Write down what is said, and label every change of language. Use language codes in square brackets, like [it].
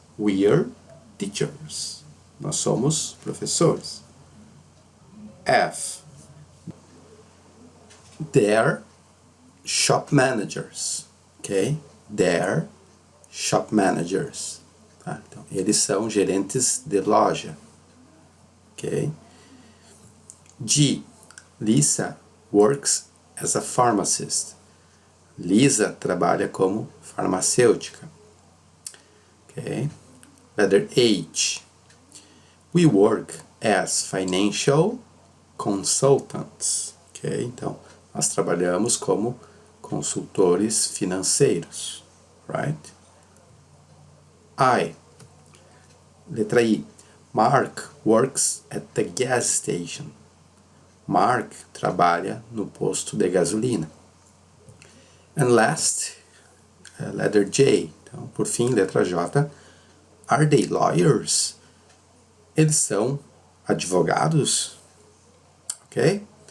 [en] We are teachers. [pt] Nós somos professores. [en] F. They're shop managers. Ok? They're shop managers. Tá? [pt] Então, eles são gerentes de loja. [en] Ok? G. Lisa works as a pharmacist. [pt] Lisa trabalha como farmacêutica. [en] Ok? Letter H. We work as financial consultants. Ok? [pt] Então, nós trabalhamos como consultores financeiros. [en] Right? I. [pt] Letra I. [en] Mark works at the gas station. [pt] Mark trabalha no posto de gasolina. [en] And last, letter J. [pt] Então, por fim, letra J. [en] Are they lawyers? [pt] Eles são advogados? [en] Ok?